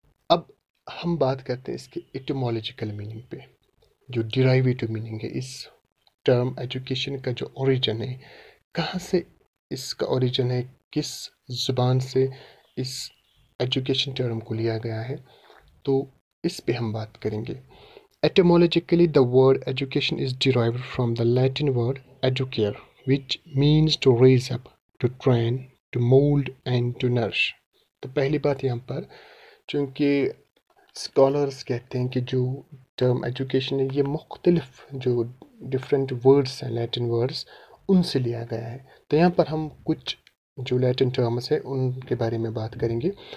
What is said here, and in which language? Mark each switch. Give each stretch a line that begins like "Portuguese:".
Hindi: अब हम बात करते हैं इसके एटिमोलॉजिकल मीनिंग पे, जो डिराइवेटिव मीनिंग है इस टर्म एजुकेशन का। जो ओरिजिन है, कहाँ से इसका ओरिजिन है, किस ज़ुबान से इस एजुकेशन टर्म को लिया गया है, तो इस पे हम बात करेंगे।
English: Etymologically, the word education is derived from the Latin word educare, which means to raise up, to train, to mold and to nourish.
Hindi: तो पहली बात यहाँ पर, चूँकि स्कॉलर्स कहते हैं कि जो टर्म एजुकेशन है ये मुख्तलिफ जो डिफरेंट वर्ड्स हैं, लैटिन वर्ड्स, उनसे लिया गया है। तो यहाँ पर हम कुछ जो लैटिन टर्म्स है उनके बारे में बात करेंगे।